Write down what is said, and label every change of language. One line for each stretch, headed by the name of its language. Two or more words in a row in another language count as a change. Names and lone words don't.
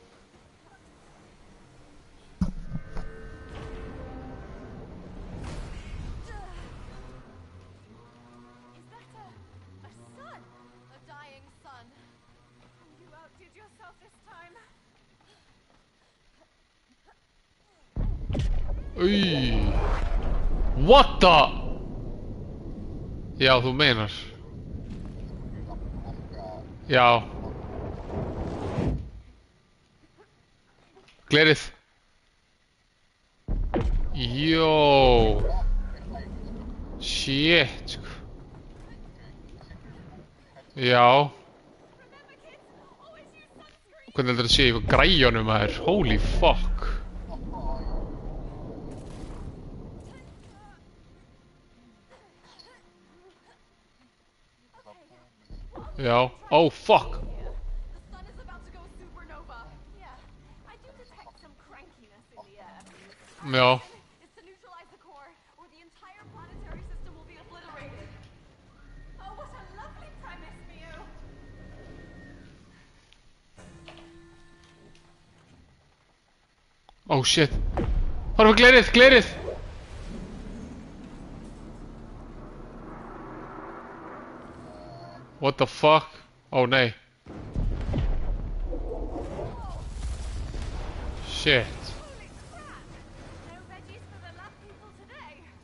English: Is that a sun? A dying sun. You outdid yourself this time. Új. What the?
Icelandic: Já, þú meinar. Já. Glerið. Jó. Shit, sko. Já. Hvernig heldur þetta sé í græjunum að þér?
English: Holy fuck. Já. Oh fuck. The sun is about to go supernova. Yeah, I do detect some crankiness in the air.
Icelandic: Já.
English: It's to neutralize the core, or the entire planetary system will be obliterated. Oh, what a lovely premise, Mio. Oh shit.
Icelandic: Horfa glerið, glerið.
English: What the fuck? Oh nei. Shit. No veggies for the lab people today.